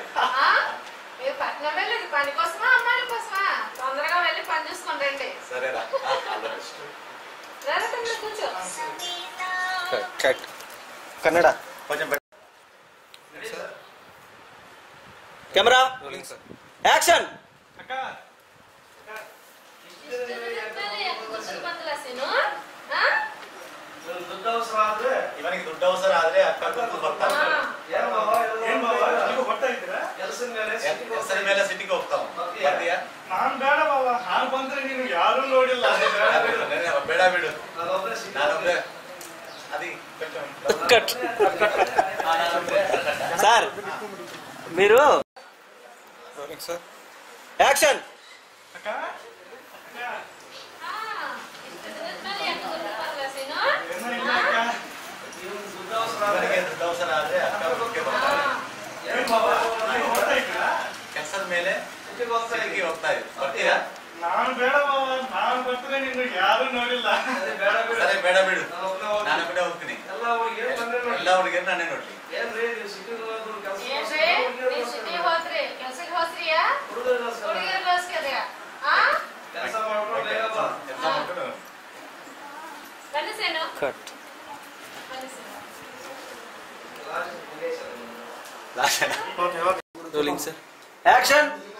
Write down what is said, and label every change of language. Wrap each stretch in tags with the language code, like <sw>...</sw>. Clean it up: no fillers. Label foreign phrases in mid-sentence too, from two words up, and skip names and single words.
<te>మీరు పట్నం వెళ్ళేది పని కోసమా అమ్మాయిల కోసమా? తొందరగా వెళ్ళి పని చూసుకొని రండి. సరేరా. కూర్చో. కట్. కన్నడ. కొంచెం</te> <en>camera. rolling sir. action.</en> <kn>అక్క ದುಡ್ಡು ಅವಸರ ಆದ್ರೆ ಇವನಿಗೆ ದುಡ್ಡು ಅವಸರ ಆದ್ರೆ ಅಕ್ಕ ಗುರ್ತು ಬರ್ತಾನೆ. ಏನ್ ಬಾಬಾ ನೀವು ಬರ್ತಾ ಇದ್ದೀರಾ? ಹೆಸರ ಮೇಲೆ ಸಿಟಿಗೆ ಹೋಗ್ತಾವ. ಬರ್ತೀಯಾ? ನಾನ್ ಬೇಡ ಬಾಬಾ, ನಾನ್ ಬಂದ್ರೆ ನೀನು ಯಾರು ನೋಡಿಲ್ಲ. ಬೇಡ ಬಿಡು, ನಾನೊಬ್ಬೇ.</kn> <te>అది కట్. సార్ మీరు.</te> <en>rolling sir. action.</en> <kn>అక్క ಇವನಿಗೆ ದುಡ್ಡು ಅವಸರ ಆದ್ರೆ ಅಕ್ಕ ಗುರ್ತಿಗೆ ಬರ್ತಾನೆ. ಹೆಸರ ಮೇಲೆ ಸಿಟಿಗೆ ಹೋಗ್ತಾ ಇದ್ದೆ. ಬರ್ತೀಯಾ? ನಾನು ಬೇಡ ಬಾಬಾ, ನಾನ್ ಬರ್ತಾರೆ ನೀನು ಯಾರು ನೋಡಿಲ್ಲ. ಸರಿ ಬೇಡ ಬಿಡು, ನಾನು ಕೂಡ ಹೋಗ್ತೀನಿ. ಎಲ್ಲ ಹುಡುಗಿಯರು ನಾನೇ ನೋಡ್ಲಿ.</kn> <te>కట్.</te> <en>rolling sir. action.</en>